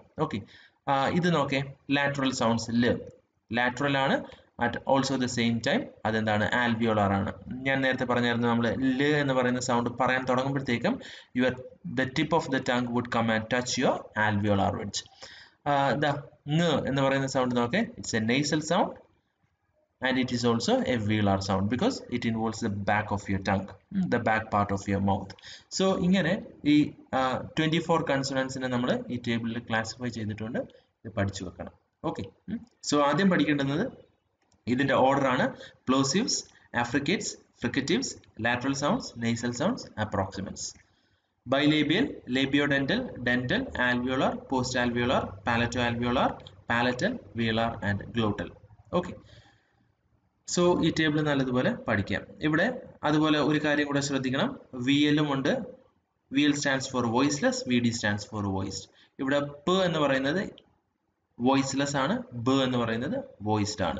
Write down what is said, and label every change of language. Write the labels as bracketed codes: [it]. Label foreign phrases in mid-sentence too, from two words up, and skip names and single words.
[ml] ഓക്കെ, ഇത് നോക്കേ [en] lateral sounds lateral [ml] ആണ് [en] at also the same time [ml] അതെന്താണ് ആൽവിയോളാർ ആണ്. ഞാൻ നേരത്തെ പറഞ്ഞായിരുന്നു നമ്മൾ ല എന്ന് പറയുന്ന സൗണ്ട് പറയാൻ തുടങ്ങുമ്പോഴത്തേക്കും [en] the tip of the tongue would come and touch your alveolar ridge. [ml] ങ് എന്ന് പറയുന്ന സൗണ്ട് നോക്കേ, [en] it's a nasal sound and it is also a velar sound because it involves the back of your tongue, the back part of your mouth. [ml] So ഇങ്ങനെ ഈ 24 consonants നെ നമ്മൾ ഈ table ഇൽ classify ചെയ്തിട്ടുണ്ട്, ഇത് പഠിച്ചു വെക്കണം. [en] Okay, so [ml] ആദ്യം പഠിക്കേണ്ടത് ഇതിന്റെ ഓർഡർ ആണ് [en] plosives, affricates, fricatives, lateral sounds, nasal sounds, approximants. Bilabial, labiodental, dental, alveolar, postalveolar, palatoalveolar, palatal, velar and glottal. [ml] Okay, സോ ഈ ടേബിൾ നല്ലതുപോലെ പഠിക്കാം. ഇവിടെ അതുപോലെ ഒരു കാര്യം കൂടെ ശ്രദ്ധിക്കണം, വി എല്ലും ഉണ്ട്. [en] VL stands for voiceless, VD stands for voiced. [ml] ഇവിടെ പ് എന്ന് പറയുന്നത് വോയിസ്ലെസ് ആണ്, ബ എന്ന് പറയുന്നത് വോയിസ്ഡ് ആണ്.